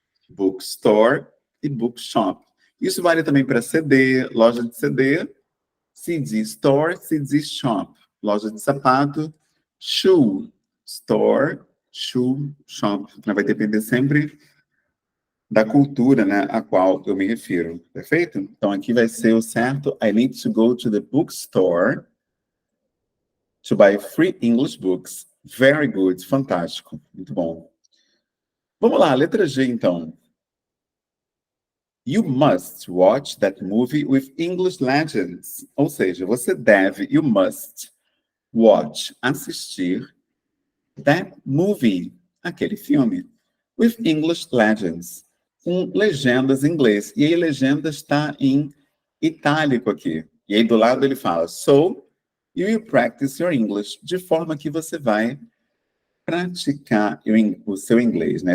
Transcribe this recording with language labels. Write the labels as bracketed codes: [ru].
[pt] Bookstore e bookshop. Isso vale também para CD, loja de CD, [en] CD store, CD shop. [pt] Loja de sapato, [en] shoe store, shoe shop. [pt] Vai depender sempre da cultura, né, a qual eu me refiro. Perfeito? Então aqui vai ser o certo. [en] I need to go to the bookstore to buy free English books. Very good. [pt] Fantástico. Muito bom. Vamos lá, letra G, então. [en] You must watch that movie with English legends. [pt] Ou seja, você deve, [en] you must watch, [pt] assistir [en] that movie, [pt] aquele filme, [en] with English legends, [pt] com legendas em inglês. E aí, legenda está em itálico aqui. E aí, do lado, ele fala, [en] so, you will practice your English, [pt] de forma que você vai praticar o seu inglês, né?